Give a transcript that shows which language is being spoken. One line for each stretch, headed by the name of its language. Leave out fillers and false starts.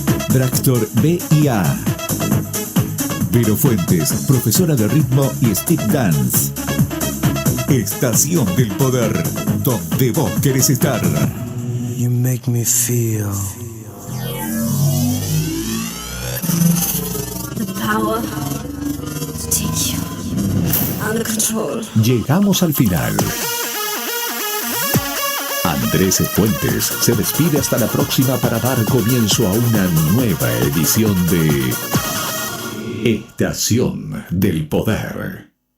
Spanish: Drugstore B&A. Vero Fuentes, profesora de ritmo y step dance. Estación del Poder, donde vos querés estar.
English: You make me feel. The power to take you under control.
Spanish: Llegamos al final. Andrés Fuentes se despide hasta la próxima para dar comienzo a una nueva edición de Estación del Poder.